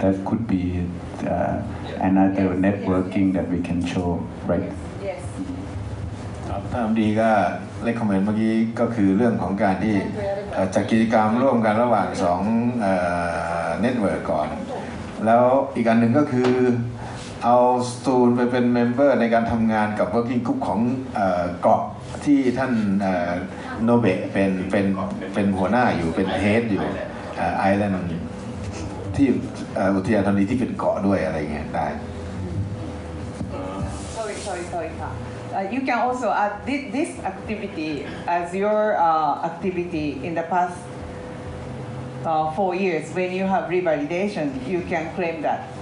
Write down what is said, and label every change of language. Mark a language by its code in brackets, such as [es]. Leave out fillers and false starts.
[en] That could be another networking that we can show, right? Yes. [th] ตามดีก็เลขคอมเมนต์เมื่อกี้ก็คือเรื่องของการที่จัดกิจกรรมร่วมกันระหว่าง2เน็ตเวิร์กก่อนแล้วอีกอันหนึ่งก็คือเอาซูนไปเป็นเมมเบอร์ในการทำงานกับ working group ของเกาะที่ท่านโนเบะเป็นหัวหน้าอยู่เป็นเฮดอยู่ไอแลนด์ที่อุทยานธรณีที่เป็นเกาะด้วยอะไรเงี้ยได้ [en] Sorry. You can also add this activity as your activity in the past 4 years. When you have revalidation, you can claim that.